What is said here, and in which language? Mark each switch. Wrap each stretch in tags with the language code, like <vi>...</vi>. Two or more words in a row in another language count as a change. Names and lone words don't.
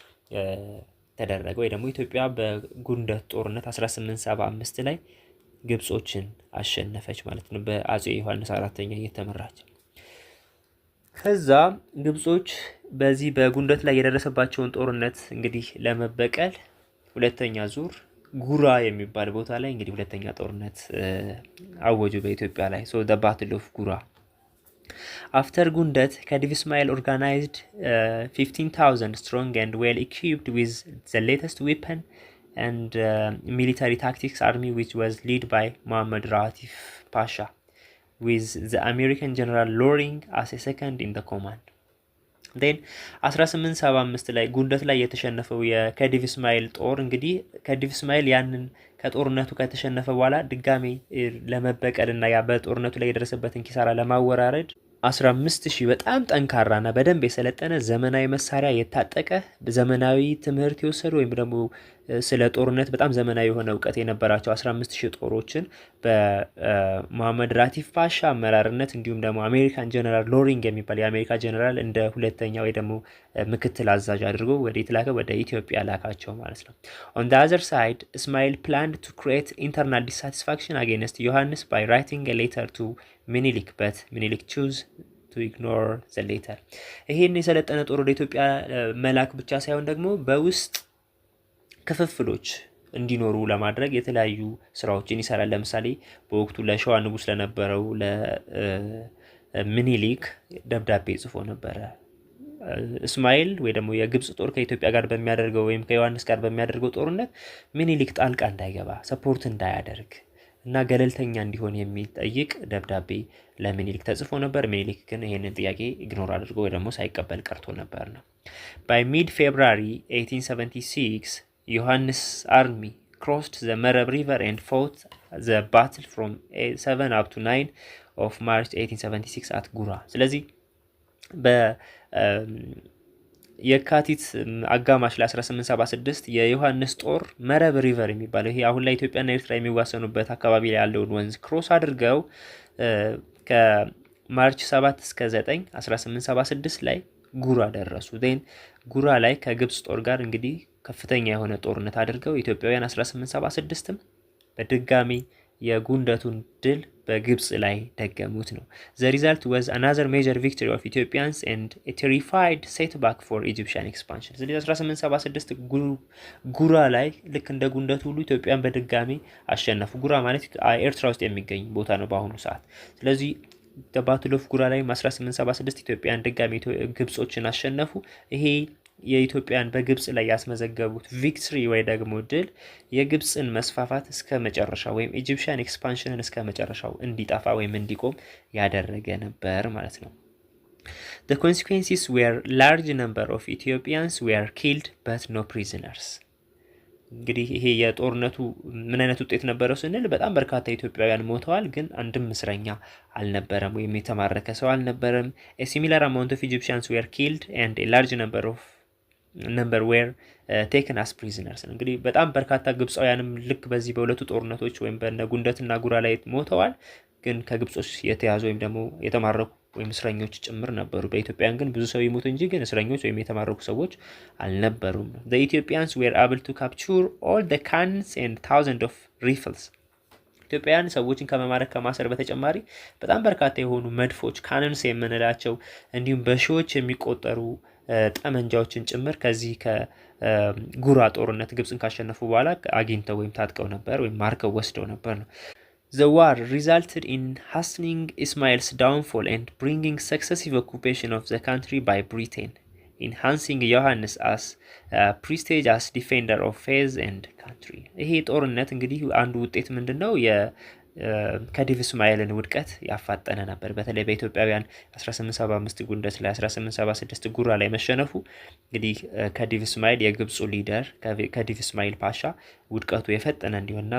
<am>ተደረገ። ወይ ደግሞ ኢትዮጵያ በጉንደት ጦርነት 1875 ላይ ግብጾችን አሸነፈች ማለት ነው በአጼ ዮሐንስ አራተኛ እየተመራች። ከዛ ግብጾች በዚህ በጉንደት ላይ የደረሰባቸውን ጦርነት እንግዲህ ለመበቀል ሁለተኛ ዙር ጉራ የሚባል ቦታ ላይ እንግዲህ ሁለተኛ ጦርነት አወጁ በኢትዮጵያ ላይ። ሶ</am> <en>the battle of</en> <am>ጉራ</am> <en>after ጉንደት Khedive Ismail organized 15,000 strong and well equipped with the latest weapon and military tactics army which was led by Muhammad Ratif Pasha with the American general Loring as a second in the command.</en> <am>then 1875 ላይ ጉንደት ላይ የተሸነፈው የከዲቭ እስማኤል ጦር እንግዲህ ከዲቭ እስማኤል ያንን ከጦርነቱ ከተሸነፈ በኋላ ድጋሜ ለመበቀልና ያ በጦርነቱ ላይ የደረሰበትን ኪሳራ ለማወራረድ 15000 በጣም ጠንካራና በደንብ የሰለጠነ ዘመናዊ መሳሪያ የታጠቀ ዘመናዊ ትምህርት የወሰዱ ወይም ደግሞ ስለ ጦርነት በጣም ዘመናዊ የሆነ ዕውቀት የነበራቸው 15000 ጦሮችን በመሐመድ ራቲፍ ፓሻ አመራርነት እንዲሁም ደግሞ አሜሪካን ጀነራል ሎሪንግ የሚባል የአሜሪካ ጀነራል እንደ ሁለተኛ ወይ ደግሞ ምክትል አዛዥ አድርጎ ወደ ኢትዮጵያ ወደ ኢትዮጵያ ላካቸው ማለት ነው።</am> <en>on the other side Ismail planned to create internal dissatisfaction against Yohannes by writing a letter to Minilik but Minilik chose to ignore the letter.</en> <am>ይሄን የሰለጠነ ጦር ወደ ኢትዮጵያ መላክ ብቻ ሳይሆን ደግሞ በውስጥ ክፍፍሎች እንዲኖሩ ለማድረግ የተለያዩ ስራዎችን ይሰራል። ለምሳሌ በወቅቱ ለሸዋ ንጉስ ለነበረው ለምኒሊክ ደብዳቤ ጽፎ ነበረ። እስማኤል ወይ ደግሞ የግብጽ ጦር ከኢትዮጵያ ጋር በሚያደርገው ወይም ከዮሐንስ ጋር በሚያደርገው ጦርነት ምኒሊክ ጣልቃ እንዳይገባ ሰፖርት እንዳያደርግ እና ገለልተኛ እንዲሆን የሚጠይቅ ደብዳቤ ለምኒሊክ ተጽፎ ነበር። ምኒሊክ ግን ይሄንን ጥያቄ ኢግኖር አድርጎ ወይ ደግሞ ሳይቀበል ቀርቶ ነበር ነው።</am> <en>by mid February 1876 Yohannes army crossed the Merab river and fought the battle from 7 up to 9 of March 1876 at Gura.</en> <am>ስለዚህ የካቲት አጋማሽ ለ1876 የዮሐንስ ጦር መረብ ሪቨር የሚባለው ይሄ አሁን ላይ ኢትዮጵያና ኤርትራ የሚዋሰኑበት አካባቢ ላይ ያለውን ወንዝ ክሮስ አድርገው ከማርች 7 እስከ 9 1876 ላይ ጉራ ደረሱ። then ጉራ ላይ ከግብጽ ጦር ጋር እንግዲህ ከፍተኛ የሆነ ጦርነት አድርገው ኢትዮጵያውያን 1876ም በድጋሚ የጉንደቱን ድል በግብጽ ላይ ደገሙት ነው።</am> <en>the result was another major victory of Ethiopians and a terrified setback for Egyptian expansion.</en> <am>ስለዚህ 1876 ጉራ ላይ ልክ እንደ ጉንደቱ ሁሉ ኢትዮጵያን በድጋሚ አሸነፉ። ጉራ ማለት ኤርትራ ውስጥ የሚገኝ ቦታ ነው በአሁኑ ሰዓት። ስለዚህ the ጉራ ላይ 1876 ኢትዮጵያን ድጋሚ ግብጾችን አሸነፉ። ይሄ የኢትዮጵያን በግብጽ ላይ ያስመዘገቡት ቪክትሪ ወይ ደግሞ ድል የግብጽን መስፋፋት እስከ መጨረሻው ወይም</am> <en>Egyptian expansion</en> <am>እስከ መጨረሻው እንዲጣፋ ወይም እንዲቆም ያደረገ ነበር ማለት ነው።</am> <en>The consequences were large number of Ethiopians were killed but no prisoners.</en> <am>እንግዲህ ይሄ የጦርነቱ ምን አይነት ውጤት ነበረው ስንል በጣም በርካታ ኢትዮጵያውያን ሞተዋል፣ ግን አንድም እስረኛ አልነበረም ወይም የተማረከ ሰው አልነበረም።</am> <en>A similar amount of Egyptians were killed and a large number were taken as prisoners.</en> <am>እንግዲህ በጣም በርካታ ግብጻውያንም ልክ በዚህ በሁለቱ ጦርነቶች ወይም በጉንደትና ጉራ ላይ ሞተዋል፣ ግን ከግብጾች የተያዙ ወይም ደግሞ የተማረኩ ወይም እስረኞች ጭምር ነበሩ። በኢትዮጵያን ግን ብዙ ሰው ይሞት እንጂ ግን እስረኞች ወይም የተማረኩ ሰዎች አልነበሩም።</am> <en>The Ethiopians were able to capture all the cannons and thousands of rifles.</en> <am>ኢትዮጵያውያን ሰዎችን ከመማረክ ከማሰር በተጨማሪ በጣም በርካታ የሆኑ መድፎች ካነንስ የምንላቸው እንዲሁም በሺዎች የሚቆጠሩ ጠመንጃዎችን ጭምር ከዚህ ከጉራ ጦርነት ግብጽን ካሸነፉ በኋላ አግኝተው ወይም ታጥቀው ነበር ወይም ማርከው ወስደው ነበር ነው።</am> <en>The war resulted in hastening Ismail's downfall and bringing successive occupation of the country by Britain, enhancing Yohannes as prestige as defender of faith and country.</en> <am>ይሄ ጦርነት እንግዲህ አንዱ ውጤት ምንድነው? ከዲቭ እስማኤልን ውድቀት ያፋጠነ ነበር። በተለይ በኢትዮጵያውያን 1875 ጉንደት ላይ 1876 ጉራ ላይ መሸነፉ እንግዲህ ከዲቭ እስማኤል የግብፁ ሊደር ከዲቭ እስማኤል ፓሻ ውድቀቱ የፈጠነ እንዲሆንና</am>